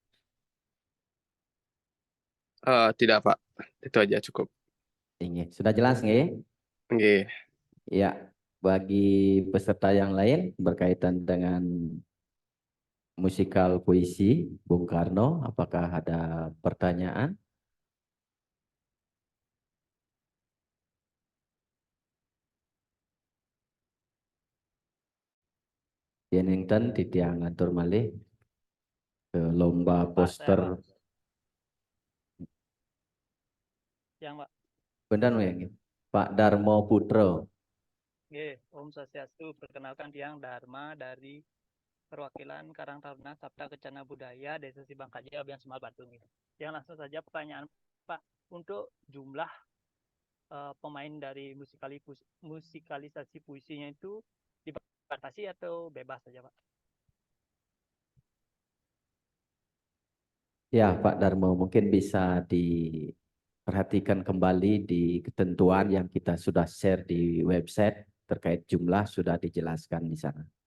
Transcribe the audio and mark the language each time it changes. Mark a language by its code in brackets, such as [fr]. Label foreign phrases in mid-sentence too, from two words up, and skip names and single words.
[id] Tidak Pak, itu aja cukup. Sudah jelas nggih? [ban] Nggih. [id] Ya, bagi peserta yang lain berkaitan dengan musikal puisi Bung Karno, apakah ada pertanyaan? [ban] Yenington titiang ngatur malih ke lomba poster. [id] Yang Pak. Benar ya, Pak Darmo Putro. [ban] Nggih, Om Swastiastu. [id] Perkenalkan Tiang Dharma dari perwakilan Karang Taruna Sabta Kencana Budaya Desa Sibangkaja Abian Semal Batu. Yang langsung saja pertanyaan Pak, untuk jumlah pemain dari musikalisasi puisinya itu dibatasi atau bebas saja, Pak? Ya, Pak Darmo, mungkin bisa diperhatikan kembali di ketentuan yang kita sudah share di website terkait jumlah sudah dijelaskan di sana.